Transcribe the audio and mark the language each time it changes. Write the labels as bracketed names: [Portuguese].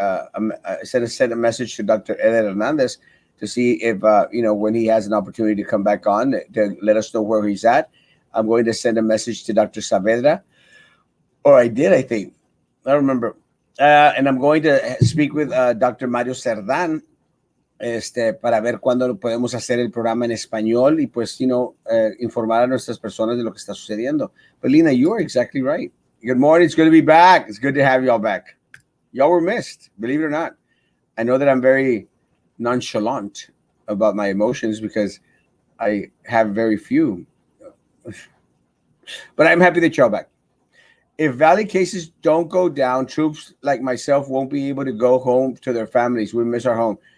[English] I sent a message to Dr. Eder Hernandez to see if when he has an opportunity to come back on to let us know where he's at. I'm going to send a message to Dr. Saavedra, or I did, I think. I don't remember. And I'm going to speak with Dr. [Spanish] Mario Cerdán para ver cuándo podemos hacer el programa en español y pues, informar a nuestras personas de lo que está sucediendo. [English] But Lina, you are exactly right. Good morning. It's good to be back. It's good to have y'all back. Y'all were missed, believe it or not. I know that I'm very nonchalant about my emotions because I have very few. But I'm happy that y'all back. If Valley cases don't go down, troops like myself won't be able to go home to their families. We miss our home.